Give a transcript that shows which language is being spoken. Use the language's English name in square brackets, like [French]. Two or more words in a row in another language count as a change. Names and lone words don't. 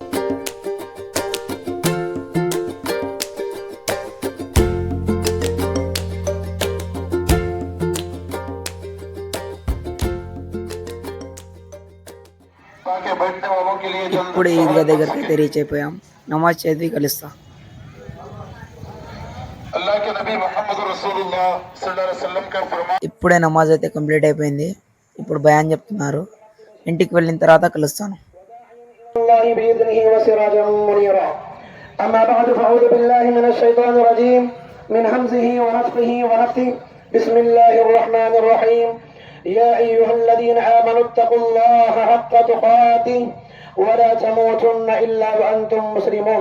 [Telugu] ఇప్పుడు ఈద్గా దగ్గరికి అయితే రీచ్ అయిపోయాం. నమాజ్ చదివి కలుస్తా. ఇప్పుడే నమాజ్ అయితే కంప్లీట్ అయిపోయింది. ఇప్పుడు బయాన్ చెప్తున్నారు. ఇంటికి వెళ్ళిన తర్వాత కలుస్తాను. [Arabic] يا أيها الذين آمنوا اتقوا الله حق تقاته ولا تموتن إلا وأنتم مسلمون.